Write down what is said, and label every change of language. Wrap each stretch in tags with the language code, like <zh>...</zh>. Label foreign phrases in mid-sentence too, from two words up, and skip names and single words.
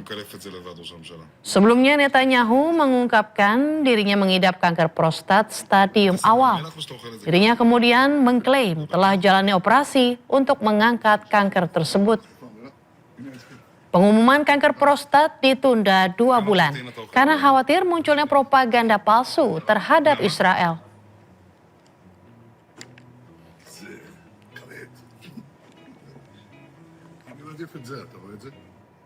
<id>Sebelumnya Netanyahu mengungkapkan dirinya mengidap kanker prostat stadium awal. Dirinya kemudian mengklaim telah jalani operasi untuk mengangkat kanker tersebut. Pengumuman kanker prostat ditunda 2 bulan karena khawatir munculnya propaganda palsu terhadap Israel.</id> <he>אני מעדיף את זה, אתה רואה את זה?</he>